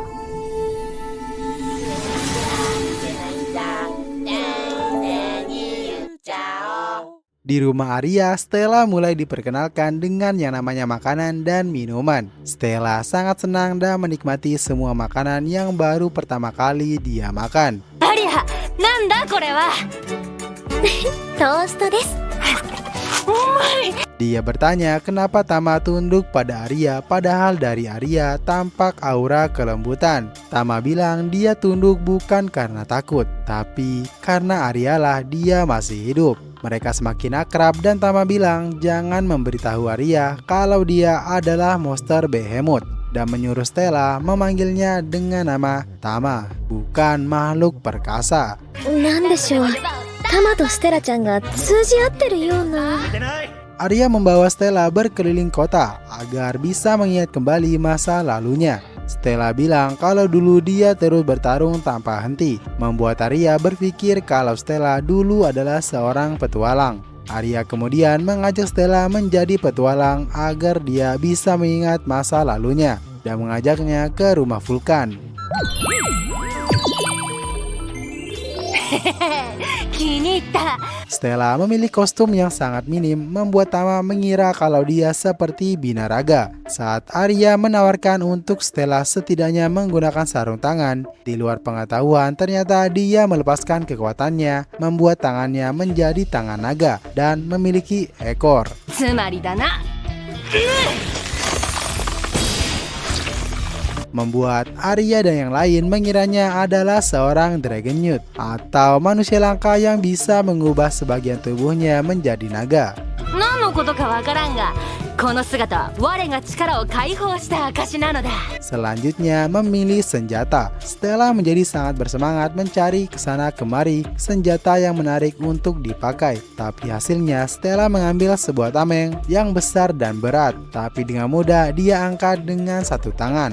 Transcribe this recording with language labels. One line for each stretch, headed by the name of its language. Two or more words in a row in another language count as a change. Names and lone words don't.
Indonesian: Di rumah Arya, Stella mulai diperkenalkan dengan yang namanya makanan dan minuman. Stella sangat senang dan menikmati semua makanan yang baru pertama kali dia makan.
Japanese: アリア、なんだこれは。トーストです。
Indonesian: Dia bertanya kenapa Tama tunduk pada Arya, padahal dari Arya tampak aura kelembutan. Tama bilang dia tunduk bukan karena takut, tapi karena Aryalah dia masih hidup. Mereka semakin akrab dan Tama bilang jangan memberitahu Arya kalau dia adalah monster Behemoth dan menyuruh Stella memanggilnya dengan nama Tama, bukan makhluk perkasa.
Japanese: なんでしょう。タマとステラちゃんが通じ合ってるような。
Indonesian: Arya membawa Stella berkeliling kota agar bisa mengingat kembali masa lalunya. Stella bilang kalau dulu dia terus bertarung tanpa henti, membuat Arya berpikir kalau Stella dulu adalah seorang petualang. Arya kemudian mengajak Stella menjadi petualang agar dia bisa mengingat masa lalunya dan mengajaknya ke rumah Vulkan.
Japanese: 気に入った。
Indonesian: Stella memilih kostum yang sangat minim, membuat Tama mengira kalau dia seperti Binaraga. Saat Arya menawarkan untuk Stella setidaknya menggunakan sarung tangan, di luar pengetahuan ternyata dia melepaskan kekuatannya, membuat tangannya menjadi tangan naga dan memiliki ekor.
Japanese: つまりだな。
Indonesian: Membuat Arya dan yang lain mengiranya adalah seorang Dragon Newt atau manusia langka yang bisa mengubah sebagian tubuhnya menjadi naga.
Japanese: 何のことかわからんが、この姿は我が力を解放した証なのだ。
Indonesian: Selanjutnya memilih senjata. Stella menjadi sangat bersemangat mencari kesana kemari senjata yang menarik untuk dipakai. Tapi hasilnya Stella mengambil sebuah tameng yang besar dan berat. Tapi dengan mudah dia angkat dengan satu tangan.